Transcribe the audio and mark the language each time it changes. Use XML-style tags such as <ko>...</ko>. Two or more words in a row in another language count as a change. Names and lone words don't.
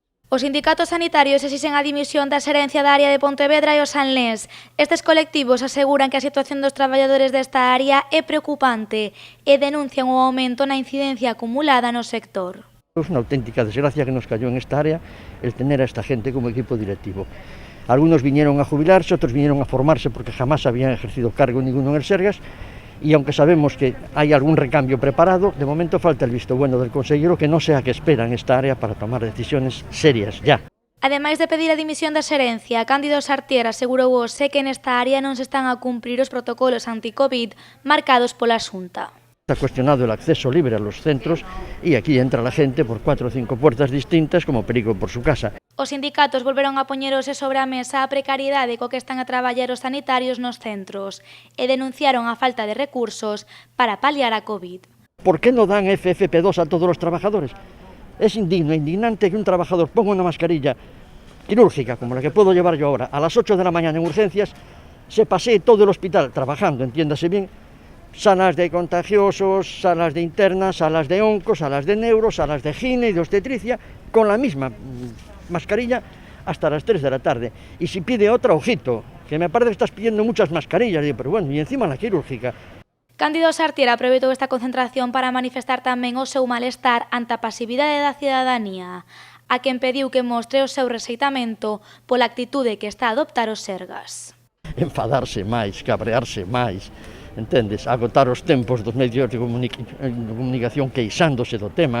<gl>Os sindicatos sanitarios exixen a dimisión da xerencia da área de Pontevedra e o Sanlés. Estes colectivos aseguran que a situación dos traballadores desta área é preocupante e denuncian o aumento na incidencia acumulada no sector. É unha auténtica desgracia</gl> <es>que nos cayó en esta área el tener a esta gente como equipo directivo. Algunos vinieron a jubilarse, otros vinieron a formarse porque jamás habían ejercido cargo ninguno en el Sergas, y aunque sabemos que hay algún recambio preparado, de momento falta el visto bueno del consejero, que no sea que espera en esta área para tomar decisiones serias ya.</es> <gl>Ademais de pedir a dimisión da xerencia, Cándido Sartier asegurou hoxe que nesta área non se están a cumprir os protocolos anti-Covid marcados pola Xunta.</gl> <es>Se ha cuestionado el acceso libre a los centros y aquí entra la gente por 4 o 5 puertas distintas como perico por su casa.</es> <gl>Os sindicatos volveron a poñer hoxe sobre a mesa a precariedade co que están a traballar os sanitarios nos centros e denunciaron a falta de recursos para paliar a Covid.</gl> <es>¿Por qué no dan FFP2 a todos los trabajadores? Es indigno e indignante que un trabajador ponga una mascarilla quirúrgica, como la que puedo llevar yo ahora, a las 8 de la mañana en urgencias, se pasee todo el hospital trabajando, entiéndase bien, salas de contagiosos, salas de internas, salas de onco, salas de neuro, salas de gine y de obstetricia, con la misma mascarilla hasta las 3 de la tarde. Y si pide otra, ojito, que me parece que estás pidiendo muchas mascarillas, digo, pero bueno, y encima la quirúrgica.</es> <gl>Cándido Sartier aproveitou esta concentración para manifestar tamén o seu malestar ante a pasividade da cidadanía, a quen pediu que mostre o seu rexeitamento pola actitude que está a adoptar os Sergas. Enfadarse máis, cabrearse máis, entendes? Agotar os tempos dos medios de comunicación queixándose do tema.</gl>